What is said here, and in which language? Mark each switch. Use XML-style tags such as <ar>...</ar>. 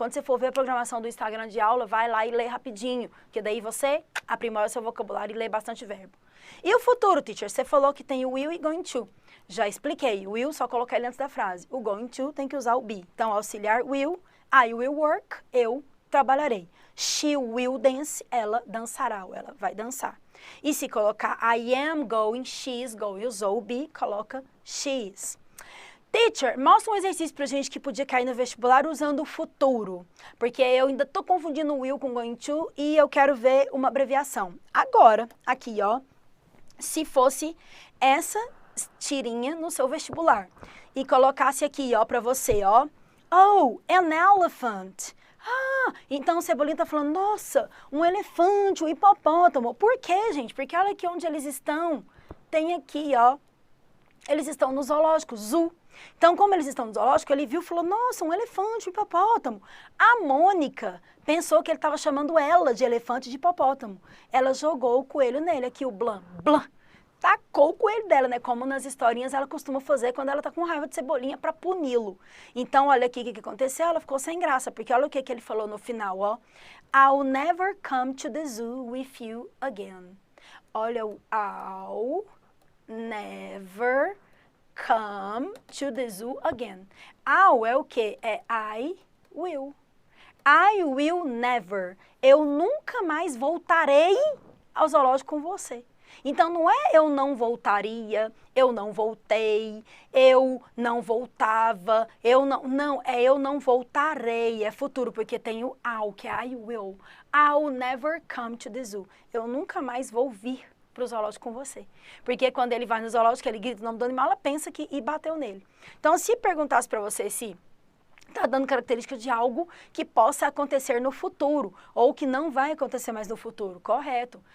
<pt>Quando você for ver a programação do Instagram de aula, vai lá e lê rapidinho, que daí você aprimora seu vocabulário e lê bastante verbo. E o futuro, teacher? Você falou que tem o will e going to. Já expliquei. O will, só colocar ele antes da frase. O going to tem que usar o be. Então, auxiliar will,</pt> <en>I will work,</en> <pt>eu trabalharei. She will dance, ela dançará, ou ela vai dançar. E se colocar</pt> <en>I am going, she is going,</en> <pt>usou o be, coloca</pt> <en>she is.</en> <pt>Teacher, mostra um exercício pra gente que podia cair no vestibular usando o futuro. Porque eu ainda tô confundindo o will com going to e eu quero ver uma abreviação. Agora, aqui, ó, se fosse essa tirinha no seu vestibular e colocasse aqui, ó, pra você, ó,</pt> <en>oh, an elephant.</en> <pt>Ah, então o Cebolinha tá falando, nossa, um elefante, um hipopótamo. Por quê, gente? Porque olha aqui onde eles estão. Tem aqui, ó, eles estão no zoológico, zoo. Então, como eles estão no zoológico, ele viu e falou, nossa, um elefante, um hipopótamo. A Mônica pensou que ele estava chamando ela de elefante e de hipopótamo. Ela jogou o coelho nele, aqui o blam, blam. Tacou o coelho dela, né? Como nas historinhas ela costuma fazer quando ela tá com raiva de Cebolinha para puni-lo. Então, olha aqui o que aconteceu. Ela ficou sem graça, porque olha o que ele falou no final, ó.</pt> <en>I'll never come to the zoo with you again.</en> <pt>Olha o</pt> <en>I'll never come to the zoo again. I'll</en> <pt>é o quê? É</pt> <en>I will. I will never.</en> <pt>Eu nunca mais voltarei ao zoológico com você. Então, não é eu não voltaria, eu não voltei, eu não voltava, eu não... Não, é eu não voltarei, é futuro, porque tem o I'll, que é I will.</pt> <en>I'll never come to the zoo.</en> <pt>Eu nunca mais vou vir para o zoológico com você. Porque quando ele vai no zoológico, ele grita o nome do animal, ela pensa que e bateu nele. Então, se perguntasse para você se está dando característica de algo que possa acontecer no futuro, ou que não vai acontecer mais no futuro, correto.</pt>